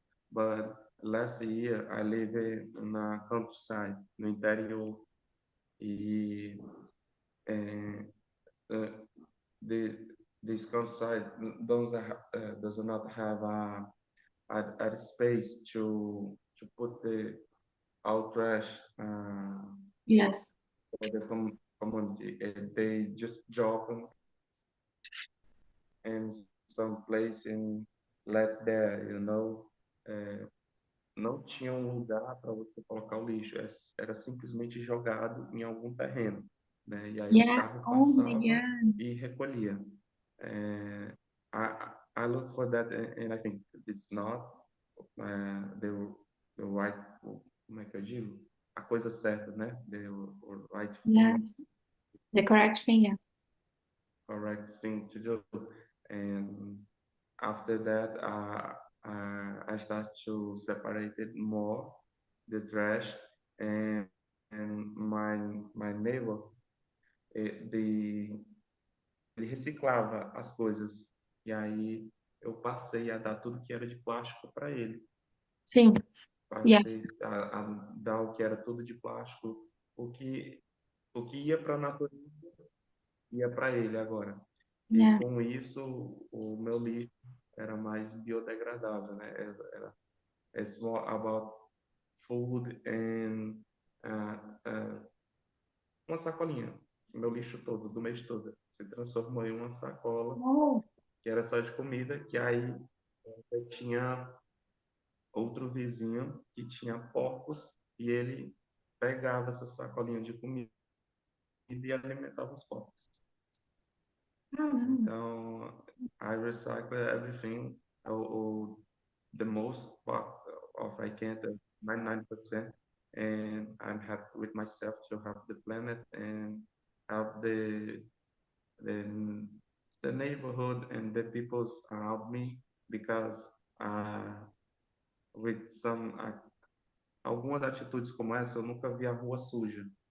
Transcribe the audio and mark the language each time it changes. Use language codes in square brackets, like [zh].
[en] but last year I live in a countryside, [pt] no interior, [en] e uh, uh, the this countryside does not have a space to put the our trash Yes. for the community. They just drop them in some place and let there. [pt] Uh, não tinha um lugar para você colocar o lixo, era simplesmente jogado em algum terreno. né? E aí o [en] Yeah. [pt] carro [en] Oh my God. [pt] e recolhia. [en] And I look for that, and I think it's not the right, [pt] como é que eu digo? A coisa certa, né? [en] The right thing, Yes. The correct thing, yeah. correct thing to do. And after that, I start to separate it more, the trash, and my neighbor, [pt] ele reciclava as coisas. E aí eu passei a dar tudo que era de plástico para ele. Sim. [en] Yes. [pt] Passei a dar o que era tudo de plástico, o que, o que ia para a natureza, ia para ele agora. E [en] Yeah. [pt] com isso, o meu lixo era mais biodegradável, né? [en] It's more about food and [pt] uma sacolinha. Meu lixo todo, do mês todo, se transformou em uma sacola [en] Oh. [pt] que era só de comida, que aí eu tinha outro vizinho que tinha porcos e ele pegava essa sacolinha de comida e alimentava os porcos. [en] Oh, Então, I recycle everything, or the most part of I can, 99%, and I'm happy with myself to have the planet and have the, the neighborhood and the peoples around me because with some [pt] algumas atitudes como essa eu nunca vi a rua suja.